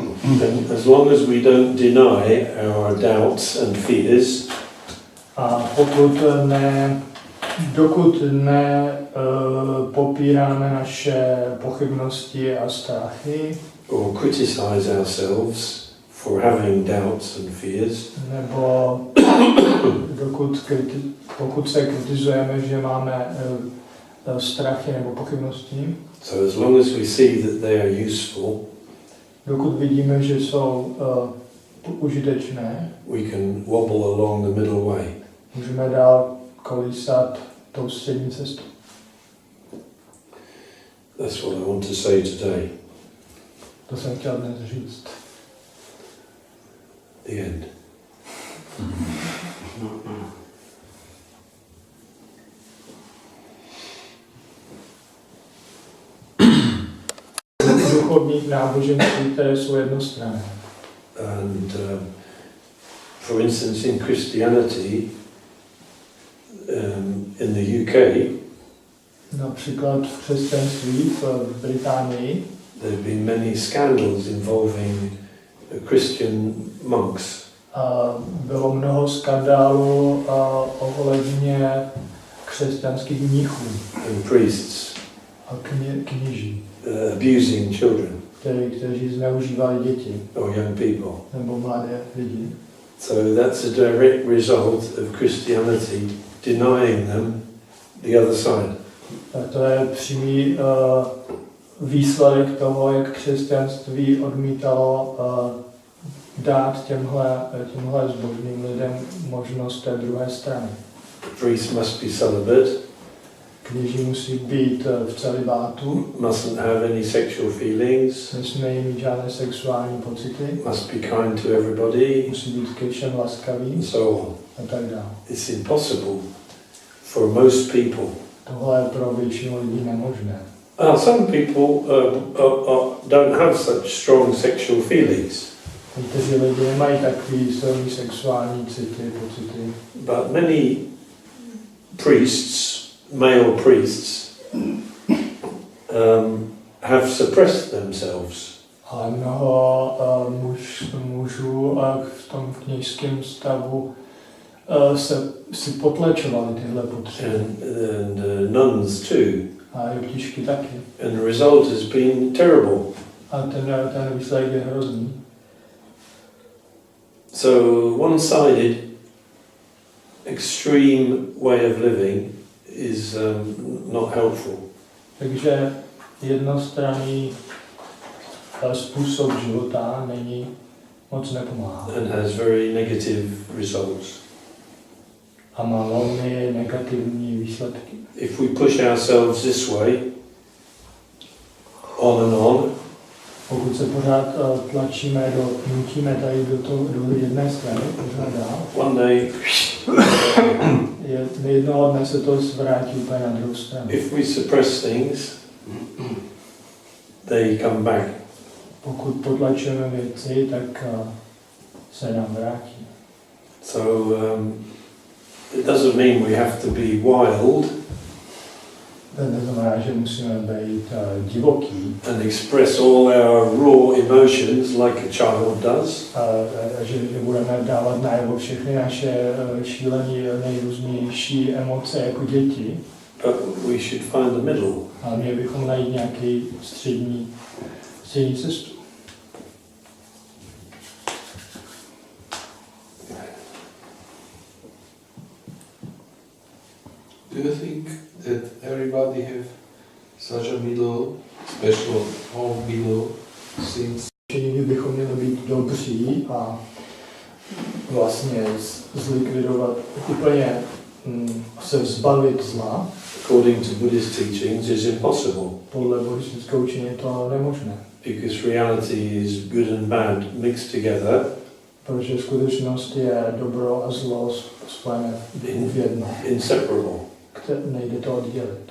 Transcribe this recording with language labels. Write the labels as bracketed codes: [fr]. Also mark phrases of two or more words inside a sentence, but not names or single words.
[en] And as long as we don't deny our doubts and fears, [cs] a dokud popíráme naše pochybnosti a strachy, [en] or criticize ourselves for having doubts and fears, [cs] nebo pokud se kritizujeme, že máme strachy nebo pochybnosti, [en] so as long as we see that they are useful, [cs] dokud vidíme, že jsou užitečné, [en] we can wobble along the middle way. [cs] můžeme dál kolísat tou střední cestou. [en] That's what I want to say today. [cs] To jsem chtěl dnes říct. [en] The end. [cs] Duchovních náboženství, které jsou jednostranné. [en] And for instance, in Christianity, in the UK, [cs] například v křesťanství v Británii, [en] there have been many scandals involving Christian monks. [cs] Bylo mnoho skandálů ohledně křesťanských mnichů [en] and priests [cs] a kněží, [en] abusing children [cs] kteří zneužívali děti [en] or young people. [cs] nebo mladé lidi. [en] So that's a direct result of Christianity denying them the other side. [cs] Tak to je přímý výsledek toho, jak křesťanství odmítalo dát těmhle zbožným lidem možnost té druhé strany. [en] The priest must be celibate. [cs] Kněží musí být v celibátu. [en] Mustn't have any sexual feelings. [cs] Nesmějí mít žádné sexuální pocity. [en] Must be kind to everybody. [cs] Musí být ke všem laskavý. [en] And so on. [cs] A tak dále. [en] It's impossible for most people. [cs] Tohle je pro většinu lidí nemožné. [en] Some people don't have such strong sexual feelings. [cs] Někteří lidé nemají takový silný sexuální city, pocity. [en] But many priests, male priests, have suppressed themselves. [cs] Ale mnoho mužů v tom kněžském stavu si potlačovali tyhle potřeby. [en] And nuns too. [cs] A jeptišky taky. [en] And the result has been terrible. [cs] A ten výsledek je hrozný. [en] So one-sided, extreme way of living is not helpful. [cs] Takže jednostranný způsob života moc nepomáhá. [en] And has very negative results. [cs] A má velmi negativní výsledky. [en] If we push ourselves this way, on and on, [cs] pokud se pořád nutíme tady do jedné strany, pořád dál, [en] one day, [cs] jednoho dne se to vrátí úplně na druhou stranu. [en] if we suppress things, they come back. [cs] pokud potlačujeme věci, tak se nám vrátí. [en] So it doesn't mean we have to be wild. [cs] To neznamená, že musíme být divoký. [en] And express all our raw emotions like a child does. [cs] Že budeme dávat najevo všechny naše šílené nejrůznější emoce jako děti. [en] But we should find the middle. [cs] A měli bychom najít nějaký střední cestu. [en] Do you think that everybody have such a middle, special own middle, since [cs] Všichni bychom měli být dobří a vlastně zlikvidovat, úplně se vzbavit zla. [en] According to Buddhist teachings, is impossible. [cs] Podle buddhistického učení je to nemožné. [en] Because reality is good and bad mixed together. [cs] Protože skutečnost je dobro a zlo spojené v jedno. [en] Inseparable. [cs] Nejde to oddělit.